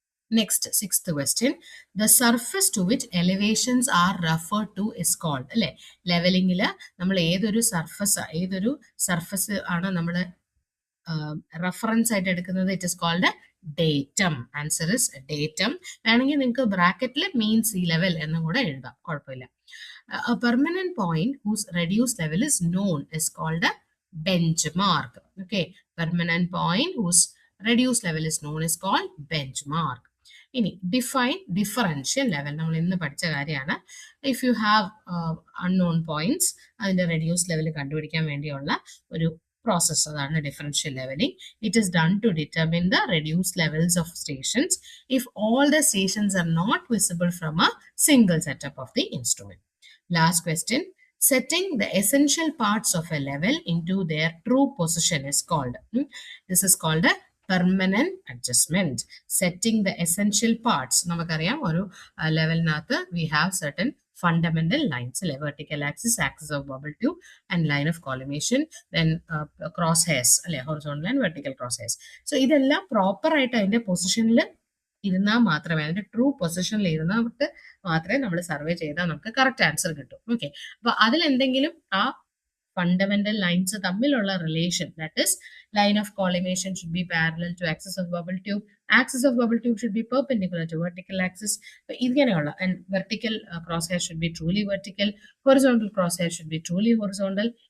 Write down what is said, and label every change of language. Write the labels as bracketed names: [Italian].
[English] Next, sixth question, the surface to which elevations are referred to is called. [Malayalam] അല്ലെ, ലെവലിംഗിൽ നമ്മൾ ഏതൊരു surface ആണ് നമ്മൾ റെഫറൻസ് ആയിട്ട് എടുക്കുന്നത്? [English] It is called datum. Answer is datum. [Malayalam] വേണമെങ്കിൽ നിങ്ങൾക്ക് ബ്രാക്കറ്റിൽ മീൻ സീ ലെവൽ എന്നും കൂടെ എഴുതാം, കുഴപ്പമില്ല. [English] A permanent point whose reduced level is known is called a benchmark. Okay, permanent point whose reduced level is known is called benchmark. [Malayalam] ഇനി define differential level. നമ്മൾ ഇന്ന് പഠിച്ച കാര്യമാണ്. [English] if you have unknown points, [Malayalam] അതിന്റെ reduce level കണ്ടുപിടിക്കാൻ വേണ്ടിയുള്ള ഒരു process, അതാണ് differential levelling. [English] It is done to determine the reduce levels of stations if all the stations are not visible from a single setup of the instrument. Last question, setting the essential parts of a level into their true position is called. This is called a permanent adjustment. Setting the essential parts. [Malayalam] നമുക്കറിയാം ഒരു ലെവലിനകത്ത് [English] we have certain fundamental lines, അല്ലെ, vertical axis, axis of bubble tube and line of collimation, then crosshairs, അല്ലെ, horizontal and vertical crosshairs. [Malayalam] So ഇതെല്ലാം proper ആയിട്ട് അതിന്റെ പൊസിഷനിൽ ഇരുന്നാൽ മാത്രമേ, അതിന്റെ ട്രൂ പൊസിഷനിൽ ഇരുന്നിട്ട് മാത്രമേ നമ്മൾ സർവേ ചെയ്താൽ നമുക്ക് കറക്റ്റ് ആൻസർ കിട്ടും. ഓക്കെ, അപ്പൊ അതിലെന്തെങ്കിലും ആ ഫണ്ടമെന്റൽ ലൈൻസ് തമ്മിലുള്ള relation, [English] that is line of collimation should be parallel to axis of bubble tube, axis of bubble tube should be perpendicular to vertical axis, [Malayalam] ഇങ്ങനെയുള്ള, [English] And vertical cross hair should be truly vertical, horizontal cross hair should be truly horizontal.